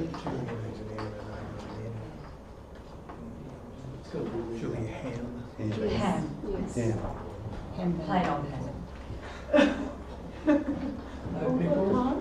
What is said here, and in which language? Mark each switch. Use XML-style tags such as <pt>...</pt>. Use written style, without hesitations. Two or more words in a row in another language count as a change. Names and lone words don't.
<en>Julia Ham. Ham. Ham. Yes. Ham. Ham. Plain old ham. No pickles?</en>